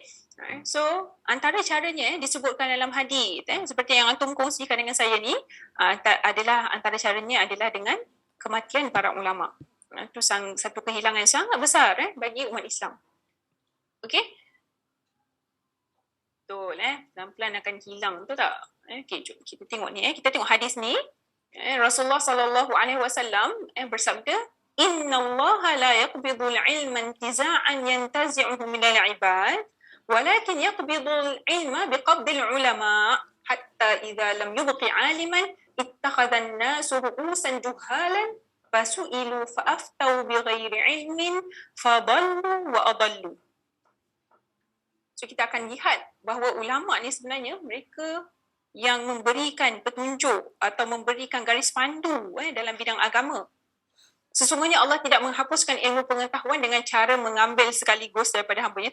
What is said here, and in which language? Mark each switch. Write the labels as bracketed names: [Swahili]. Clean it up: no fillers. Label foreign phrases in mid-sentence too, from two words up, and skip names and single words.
[Malay] So, antara caranya disebutkan dalam hadis seperti yang antum kongsikan dengan saya ni adalah antara caranya adalah dengan kematian para ulama. Itu satu kehilangan sangat besar bagi umat Islam. Okey? Betul pelan-pelan akan hilang, betul tak? Okey, jom kita tengok ni kita tengok hadis ni. Rasulullah sallallahu alaihi wasallam bersabda, [Arabic] "إن الله لا يقبض العلم انتزاعا ينتزعه من العباد." ولكن يقبض العلم بقبض العلماء حتى إذا لم يبق عالما اتخذ الناس رؤوسا جهالا فسئلوا فأفتوا بغير علم فضلوا وأضلوا. [Malay] So kita akan lihat bahawa ulama ni sebenarnya mereka yang memberikan petunjuk atau memberikan garis pandu dalam bidang agama. Sesungguhnya Allah tidak menghapuskan ilmu pengetahuan dengan cara mengambil sekaligus daripada hamba-Nya.